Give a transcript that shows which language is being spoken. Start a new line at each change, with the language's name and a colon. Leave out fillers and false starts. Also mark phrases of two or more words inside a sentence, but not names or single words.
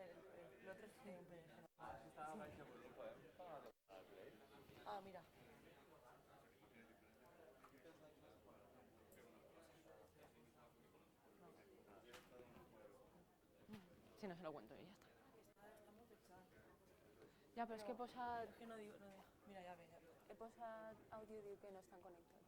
Spanish: Lo otro es siempre. Ah, mira. Si no se lo cuento yo y ya está.
Catalan: Ja, però és que he posat...
Spanish: Es que no digo, no digo. Mira, ya ve, ya ve.
Catalan: He posat àudio i diu que no estan connectats.